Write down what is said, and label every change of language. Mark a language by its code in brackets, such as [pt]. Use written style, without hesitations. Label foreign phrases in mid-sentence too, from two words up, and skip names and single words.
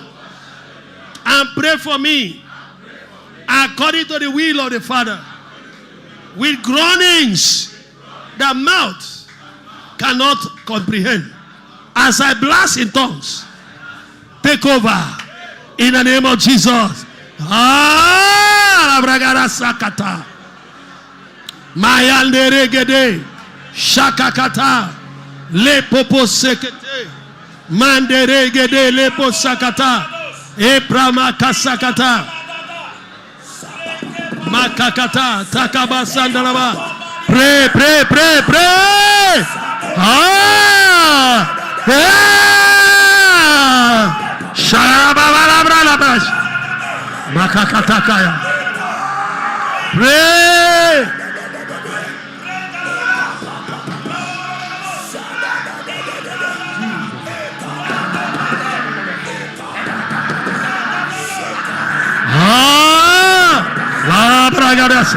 [en] And pray for me according to the will of the Father. With groanings the mouth cannot comprehend. As I blast in tongues, take over in the name of Jesus. Sakata. Mayande regede. Shakakata. Le popo sekete. Mande regede le po sakata. Eprama kasakata. Makakata. Takaba sandalaba. Pray, pray, pray, pray. Sharababalabralabash. Makakatakaya. Pray. Labragadas.